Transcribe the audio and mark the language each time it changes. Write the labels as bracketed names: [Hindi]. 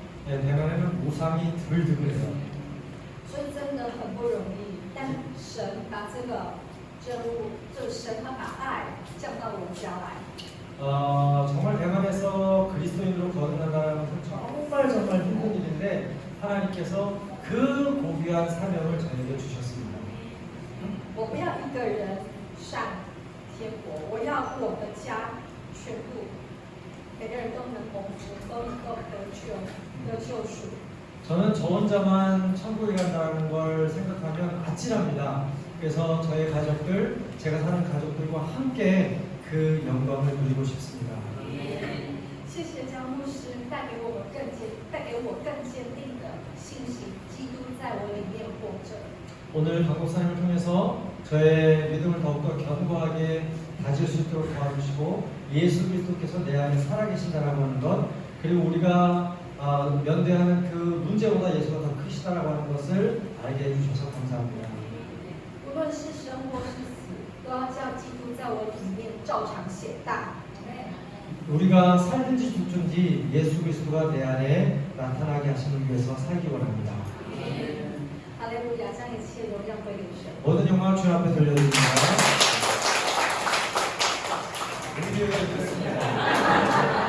[Korean] 네, 대만에는 우상이 드글드글해요. [Chinese] 所以真的很不容易。但神把这个真物，就神他把爱降到我家来。 [Korean] 정말 대만에서 그리스도인으로 거듭난다는 것은 정말 힘든 일인데 하나님께서 그 고귀한 사명을 저에게 주셨습니다. [Chinese] 我不要一个人上天国，我要我的家全部，每个人都能蒙福，都能够得救赎。 [Korean] 저는 저 혼자만 천국에 간다는 걸 생각하면 아찔합니다. 그래서 저의 가족들, 제가 사는 가족들과 함께 그 영광을 누리고 싶습니다. [Chinese] 谢谢江牧师带给我更坚定的信心，基督在我里面活着。 [Korean] 오늘 강목사님을 통해서 저의 믿음을 더욱더 견고하게 다질 수 있도록 도와주시고 예수 그리스도께서 내 안에 살아계신다라고 하는 것, 그리고 우리가 면대하는 그 문제보다 예수가 더 크시다라고 하는 것을 알게 해주셔서 감사합니다. [Chinese] 无论是生或是死，都要叫基督在我里面照常显大。 [Korean] 우리가 살든지 죽든지 예수 그리스도가 내 안에 나타나게 하시는 위해서 살기 원합니다. [Chinese] 哈利路亚，将一切荣耀归给神。 [Korean] 모든 영광을 주님 앞에 돌려드립니다. 우리 교회가 있습니다.